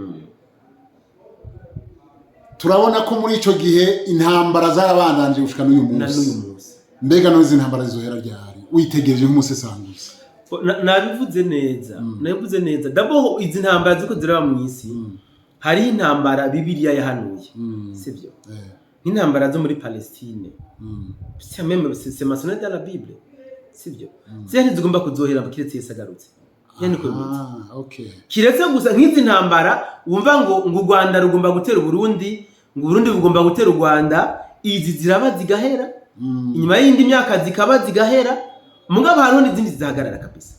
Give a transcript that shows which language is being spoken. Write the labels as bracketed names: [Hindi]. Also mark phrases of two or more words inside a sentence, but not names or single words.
[Rundi] Turabona ko muri ico gihe intambara zarabandanje gushika n'uyu munsi. Mbega nozi intambara zizohera ryari witegereje nk'umusesanguzi? Nabivuze neza. D'abord izi ntambara ziko ziraba mu isi, hari intambara Bibiliya yahanuye, sivyo? Nk'intambara zo muri Palestine. [French] C'est même c'est mentionné dans la Bible, [Rundi] sivyo? Zene zigomba kuzohera kiretse Yesu agarutse. Yani ko okay. Kiretse gusa nk'izi ntambara wumva ngo u Rwanda rugomba gutera Burundi, ngo Burundi bugomba gutera u Rwanda, izi ziraba zigahera. Inyuma y'indi myaka zikaba zigahera, mugabo hariho n'izindi zizahagarara kabisa.